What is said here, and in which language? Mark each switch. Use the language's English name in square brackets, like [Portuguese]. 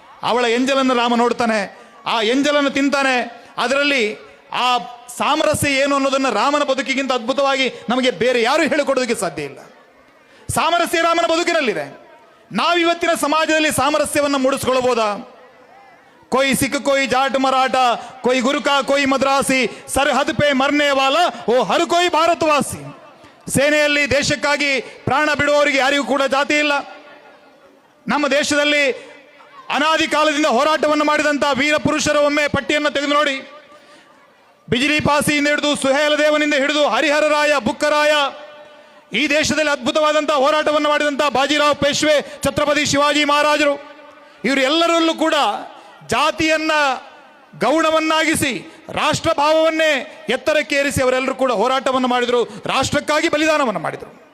[Kannada] ಅವಳ ಎಂಜಲನ್ನು ರಾಮ ನೋಡ್ತಾನೆ, ಆ ಎಂಜಲನ್ನು ತಿಂತಾನೆ. ಅದರಲ್ಲಿ ಆ ಸಾಮರಸ್ಯ ಏನು ಅನ್ನೋದನ್ನು ರಾಮನ ಬದುಕಿಗಿಂತ ಅದ್ಭುತವಾಗಿ ನಮಗೆ ಬೇರೆ ಯಾರು ಹೇಳಿಕೊಡೋದಕ್ಕೆ ಸಾಧ್ಯ ಇಲ್ಲ. ಸಾಮರಸ್ಯ ರಾಮನ ಬದುಕಿನಲ್ಲಿದೆ. ನಾವಿವತ್ತಿನ ಸಮಾಜದಲ್ಲಿ ಸಾಮರಸ್ಯವನ್ನು ಮೂಡಿಸ್ಕೊಳ್ಬೋದಾ? [Hindi] कोई सिख, कोई जाट मराठा, कोई गुरका, कोई मद्रासी, सरहद पे मरने वाला वो हर कोई ಭಾರತವಾಸಿ. [Kannada] ಸೇನೆಯಲ್ಲಿ ದೇಶಕ್ಕಾಗಿ ಪ್ರಾಣ ಬಿಡುವವರಿಗೆ ಯಾರಿಗೂ ಕೂಡ ಜಾತಿ ಇಲ್ಲ. ನಮ್ಮ ದೇಶದಲ್ಲಿ ಅನಾದಿ ಕಾಲದಿಂದ ಹೋರಾಟವನ್ನು ಮಾಡಿದಂಥ ವೀರ ಪುರುಷರ ಒಮ್ಮೆ ಪಟ್ಟಿಯನ್ನು ತೆಗೆದು ನೋಡಿ. ಬಿಜಿಲಿ ಪಾಸಿಯಿಂದ ಹಿಡಿದು ಸುಹೇಲ ದೇವನಿಂದ ಹಿಡಿದು ಹರಿಹರರಾಯ, ಬುಕ್ಕರಾಯ, ಈ ದೇಶದಲ್ಲಿ ಅದ್ಭುತವಾದಂಥ ಹೋರಾಟವನ್ನು ಮಾಡಿದಂಥ ಬಾಜಿರಾವ್ ಪೇಶ್ವೆ, ಛತ್ರಪತಿ ಶಿವಾಜಿ ಮಹಾರಾಜರು, ಇವರು ಎಲ್ಲರಲ್ಲೂ ಕೂಡ ಜಾತಿಯನ್ನ ಗೌಣವನ್ನಾಗಿಸಿ ರಾಷ್ಟ್ರ ಭಾವವನ್ನೇ ಎತ್ತರಕ್ಕೇರಿಸಿ ಅವರೆಲ್ಲರೂ ಕೂಡ ಹೋರಾಟವನ್ನು ಮಾಡಿದರು, ರಾಷ್ಟ್ರಕ್ಕಾಗಿ ಬಲಿದಾನವನ್ನು ಮಾಡಿದರು.